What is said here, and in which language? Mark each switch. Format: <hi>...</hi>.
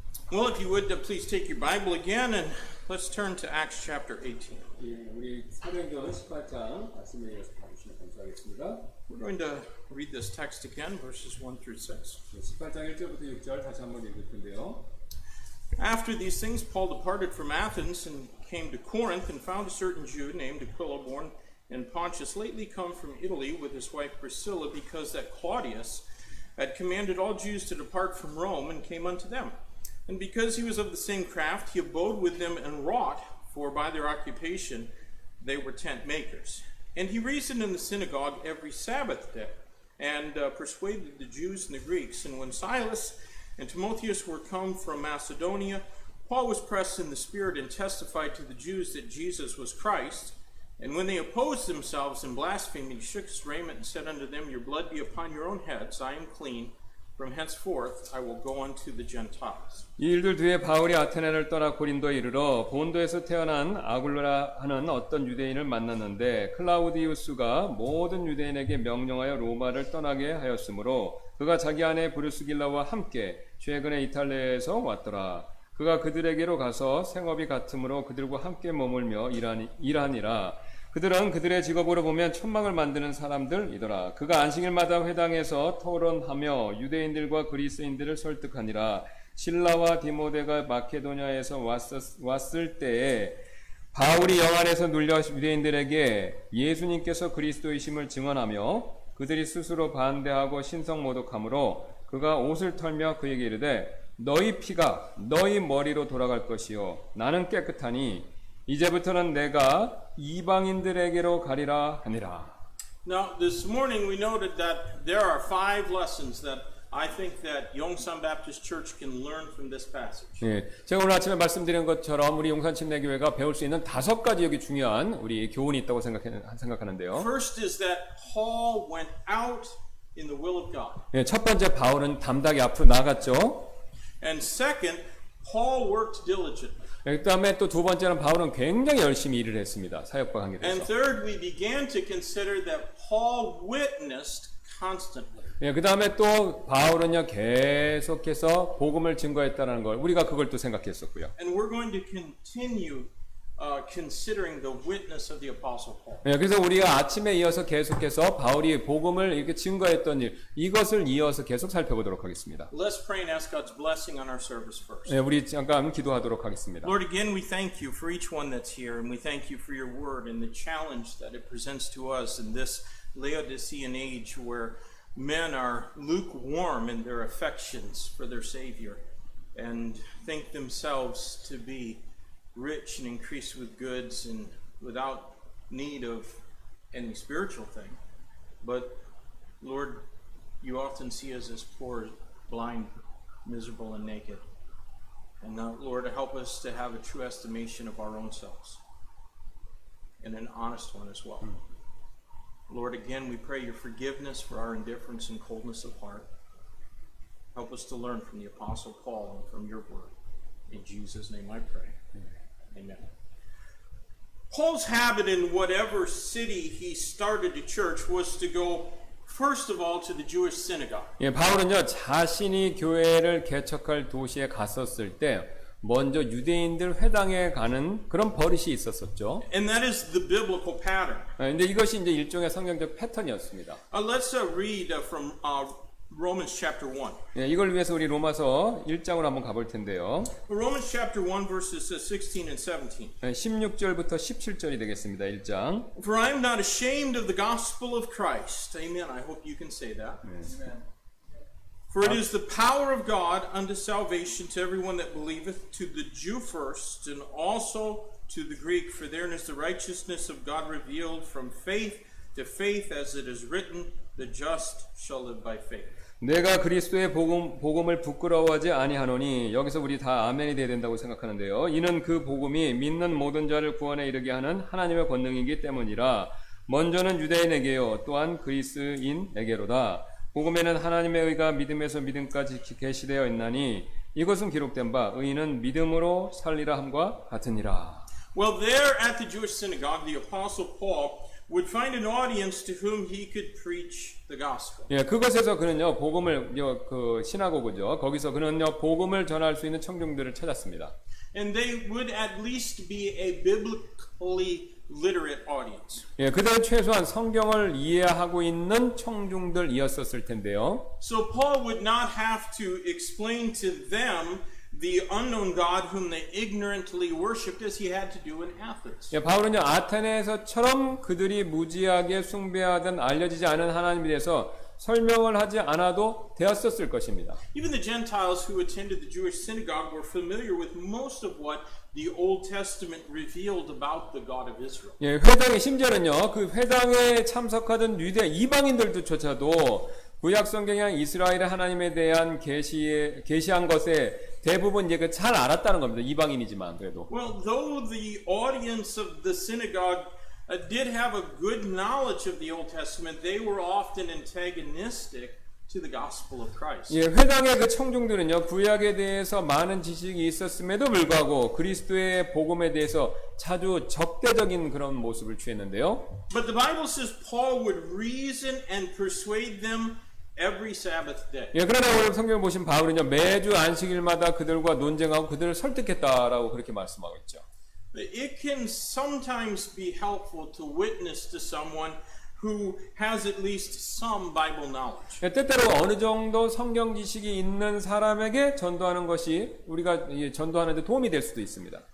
<en>Well, if you would, please take your Bible again and let's turn to Acts chapter 18.</en> <ko>예, 우리 사도행전 18장 말씀에 이어서 봐주시면 감사하겠습니다.</ko> <en>We're going to read this text again, verses 1 through 6.</en> <ko>18장 1절부터 6절 다시 한번 읽을 텐데요.</ko> <en>After these things, Paul departed from Athens and came to Corinth and found a certain Jew named Aquila, born in Pontus, lately come from Italy with his wife Priscilla, because that Claudius had commanded all Jews to depart from Rome, and came unto them. And because he was of the same craft, he abode with them and wrought, for by their occupation they were tent makers. And he reasoned in the synagogue every Sabbath day, and persuaded the Jews and the Greeks. And when Silas and Timotheus were come from Macedonia, Paul was pressed in the Spirit and testified to the Jews that Jesus was Christ. And when they opposed themselves and blasphemed, he shook his raiment and said unto them, Your blood be upon your own heads, I am clean. From henceforth I will go unto the Gentiles.</en> <ko>이 일들 뒤에 바울이 아테네를 떠나 고린도에 이르러 본도에서 태어난 아굴라 하는 어떤 유대인을 만났는데 클라우디우스가 모든 유대인에게 명령하여 로마를 떠나게 하였으므로 그가 자기 아내 브루스길라와 함께 최근에 이탈리아에서 왔더라. 그가 그들에게로 가서 생업이 같으므로 그들과 함께 머물며 일하니라. 그들은 그들의 직업으로 보면 천막을 만드는 사람들이더라. 그가 안식일마다 회당에서 토론하며 유대인들과 그리스인들을 설득하니라. 실라와 디모데가 마케도냐에서 왔을 때에 바울이 영 안에서 눌려 유대인들에게 예수님께서 그리스도이심을 증언하며 그들이 스스로 반대하고 신성모독하므로 그가 옷을 털며 그에게 이르되 너희 피가 너희 머리로 돌아갈 것이요 나는 깨끗하니 이제부터는 내가 이방인들에게로 가리라 하니라.</ko> <en>Now, this morning we noted that there are 5 lessons that I think that Yongsan Baptist Church can learn from this passage.</en> <ko>예, 제가 오늘 아침에 말씀드린 것처럼 우리 용산침례교회가 배울 수 있는 5가지 여기 중요한 우리 교훈이 있다고 생각하는데요.</ko> <en>First is that Paul went out in the will of God.</en> <ko>예, 첫 번째 바울은 담대하게 앞으로 나갔죠.</ko> <en>And second, Paul worked diligently.</en> <ko>그 다음에 또 두 번째는 바울은 굉장히 열심히 일을 했습니다. 사역과</ko> <en>And</en> <ko>관계돼서.</ko> <en>third, we began to consider that Paul witnessed constantly.</en> <ko>예, 그 다음에 또 바울은요 계속해서 복음을 증거했다는 걸 우리가 그걸 또 생각했었고요.</ko> <en>And we're going to continue considering the witness of the Apostle Paul.</en> <ko>예, 그래서 우리가 아침에 이어서 계속해서 바울이 복음을 이렇게 증거했던 일 이것을 이어서 계속 살펴보도록 하겠습니다.</ko> <en>Let's pray and ask God's blessing on our service first.</en> <ko>예, 우리 잠깐 기도하도록 하겠습니다.</ko> <en>Lord, again, we thank you for each one that's here, and we thank you for your word and the challenge that it presents to us in this Laodicean age where men are lukewarm in their affections for their Savior and think themselves to be rich and increased with goods and without need of any spiritual thing. But, Lord, you often see us as poor, blind, miserable, and naked. And now, Lord, help us to have a true estimation of our own selves and an honest one as well. Lord, again, we pray your forgiveness for our indifference and coldness of heart. Help us to learn from the Apostle Paul and from your word. In Jesus' name I pray. Amen. Paul's habit in whatever city he started a church was to go first of all to the Jewish synagogue.</en> <ko>예, 바울은요 자신이 교회를 개척할 도시에 갔었을 때 먼저 유대인들 회당에 가는 그런 버릇이 있었었죠.</ko> <en>And that is the biblical pattern.</en> <ko>근데 이것이 이제 일종의 성경적 패턴이었습니다.</ko> <en>Let's read from Romans chapter 1.</en> <ko>예, 이걸 위해서 우리 로마서 1장으로 한번 가볼 텐데요.</ko> <en>Romans chapter 1 verses 16 and 17.</en> <ko>16절부터 17절이 되겠습니다. 1장.</ko> <en>For I am not ashamed of the gospel of Christ. Amen. I hope you can say that. Amen. For it is the power of God unto salvation to everyone that believeth, to the Jew first, and also to the Greek. For therein is the righteousness of God revealed from faith to faith, as it is written, the just shall live by faith.</en> <ko>내가 그리스도의 복음을 부끄러워하지 아니하노니 여기서 우리 다 아멘이 돼야 된다고 생각하는데요. 이는 그 복음이 믿는 모든 자를 구원에 이르게 하는 하나님의 권능이기 때문이라. 먼저는 유대인에게요 또한 그리스인에게로다. 복음에는 하나님의 의가 믿음에서 믿음까지 계시되어 있나니 이것은 기록된 바 의인은 믿음으로 살리라 함과 같으니라.</ko> <en>Well, there at the Jewish synagogue, the Apostle Paul would find an audience to whom he could preach the gospel.</en> <ko>예, 그것에서 그는요 복음을 그 시나고그죠. 거기서 그는요 복음을 전할 수 있는 청중들을 찾았습니다.</ko> <en>And they would at least be a biblically literate audience.</en> <ko>예, 그들은 최소한 성경을 이해하고 있는 청중들이었었을 텐데요.</ko> <en>So Paul would not have to explain to them the unknown God whom they ignorantly worshipped as he had to do in Athens.</en> <ko>예, 바울은요 아테네에서처럼 그들이 무지하게 숭배하던 알려지지 않은 하나님에 대해서 설명을 하지 않아도 되었었을 것입니다.</ko> <en>Even the Gentiles who attended the Jewish synagogue were familiar with most of what the Old Testament revealed about the God of Israel.</en> <ko>예, 회당에 심지어는요 그 회당에 참석하던 유대 이방인들조차도 구약 성경에 이스라엘의 하나님에 대한 계시한 것에 대부분 이제 잘 알았다는 겁니다. 이방인이지만 그래도.</ko> <en>Well, though the audience of the synagogue did have a good knowledge of the Old Testament, they were often antagonistic to the gospel of Christ.</en> <ko>예, 회당의 그 청중들은요 구약에 대해서 많은 지식이 있었음에도 불구하고 그리스도의 복음에 대해서 자주 적대적인 그런 모습을 취했는데요.</ko> <en>But the Bible says Paul would reason and persuade them every Sabbath day.</en> <ko>예, 그러나 오늘 성경을 보신 바울은요 매주 안식일마다 그들과 논쟁하고 그들을 설득했다라고 그렇게 말씀하고 있죠.</ko> <en>It can sometimes be helpful to witness to someone who has at least some Bible knowledge.</en> <ko>예, 때때로 어느 정도 성경 지식이 있는 사람에게 전도하는 것이 우리가 전도하는 데 도움이 될 수도 있습니다.</ko>